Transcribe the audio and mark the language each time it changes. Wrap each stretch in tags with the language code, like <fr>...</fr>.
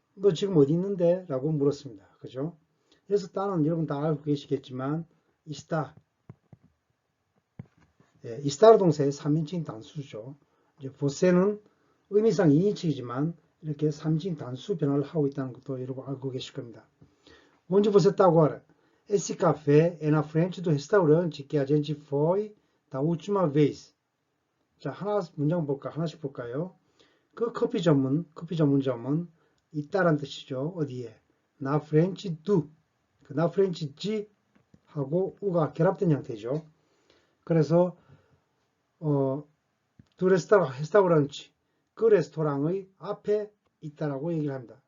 <ko>너 지금 어디 있는데? 라고 물었습니다. 그죠? 그래서 따는 여러분 다 알고 계시겠지만 있다. 예, 이스타르 동사의 3인칭 단수죠. 이제 보세는 의미상 2인칭이지만 이렇게 3인칭 단수 변화를 하고 있다는 것도 여러분 알고 계실 겁니다.</ko> <pt>onde você está agora? Esse café é na frente do restaurante que a gente foi da última vez.</pt> <ko>자, 하나씩 볼까요? 그 커피 전문점은 있다란 뜻이죠. 어디에?</ko> <pt>na frente do.</pt> <ko>그</ko> <pt>na frente de</pt> <ko>하고 u가 결합된 형태죠. 그래서 두 레스토랑치, 그 레스토랑의 앞에 있다라고 얘기를 합니다.</ko>